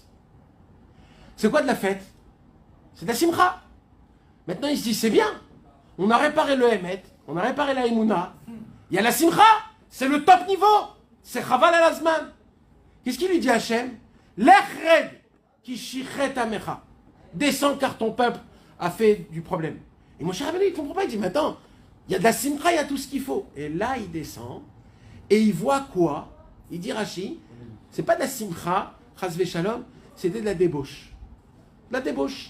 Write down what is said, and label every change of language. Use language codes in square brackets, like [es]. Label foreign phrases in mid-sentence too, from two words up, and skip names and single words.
[fr] C'est quoi de la fête? C'est de la Simcha. Maintenant, il se dit, c'est bien. On a réparé le Hémet, on a réparé la Emouna. Il y a la Simcha, c'est le top niveau. C'est [he] חבל על הזמן. [fr] Qu'est-ce qu'il lui dit Hachem? [he] לך רד כי שחת עמך. [fr] Descends car ton peuple a fait du problème. Et Moshe Rabbeinu, il ne comprend pas. Il dit, mais attends, il y a de la Simcha, il y a tout ce qu'il faut. Et là, il descend et il voit quoi? Il dit Rashi, c'est pas de la Simcha, [he] חס ושלום, [fr] c'était de la débauche. De la débauche.